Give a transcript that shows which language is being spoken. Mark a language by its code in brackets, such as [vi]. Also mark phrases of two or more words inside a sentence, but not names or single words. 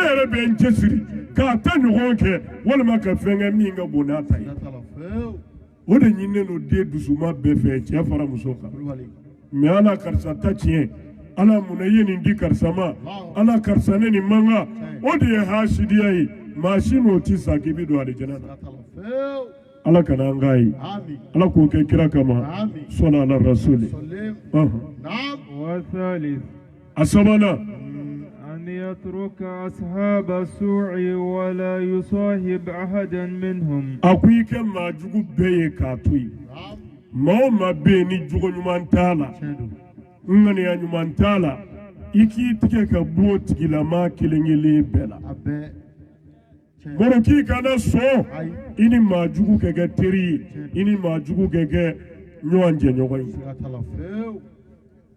[bm] yɛrɛ bɛ n cɛsiri k'a ta ɲɔgɔn kɛ walima ka fɛn kɛ min ka bon n'a ta ye o de ɲininen don den dusuma bɛɛ fɛ cɛ fara muso kan mais ala karisa ta tiɲɛ ala mun na i ye nin di karisa ma ala karisa ne nin man kan o de ye hasidiya ye maa si n'o ti sa k'i bɛ don alijana na ala kana an k'a ye ala k'o kɛ kira kama sɔla ala rasuli [ar] والثالث [bm] a sabanan [ar] أن يترك أصحاب السوء ولا يصاحب أحدا منهم [bm] a ko i kɛ maa jugu bɛɛ ye k'a to yen maa o maa bɛ yen ni jogo ɲuman t'a la ŋaniya ɲuman t'a la i k'i tigɛ ka bɔ o tigilama kelen kelen bɛɛ la baro k'i kana sɔn i ni maa jugu ka kɛ teri ye i ni maa jugu ka kɛ ɲɔgɔn jɛɲɔgɔn ye o